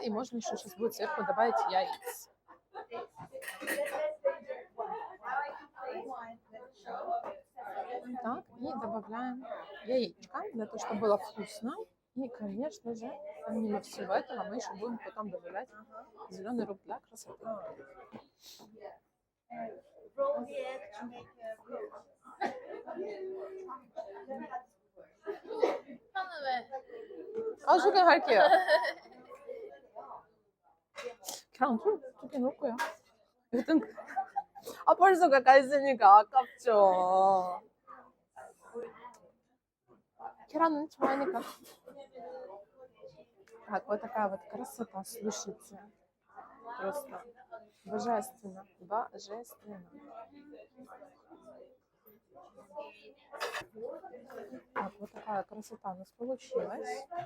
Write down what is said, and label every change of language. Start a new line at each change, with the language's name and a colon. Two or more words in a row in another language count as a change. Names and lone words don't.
Russian: И можно еще сейчас будет сверху добавить яиц. Так, и добавляем яичко, для того, чтобы было вкусно. И, конечно же, помимо всего этого, мы еще будем потом добавлять зеленый лук для красоты.
Korean: 소개할게요. 그냥 두개 넣을거야. 여튼 벌써 가까이 있으니까 아깝죠. 계란은 좋아하니까.
Russian: Так, вот такая вот красота, слушайте. Просто божественно, божественно. Так, вот такая красота у нас получилась.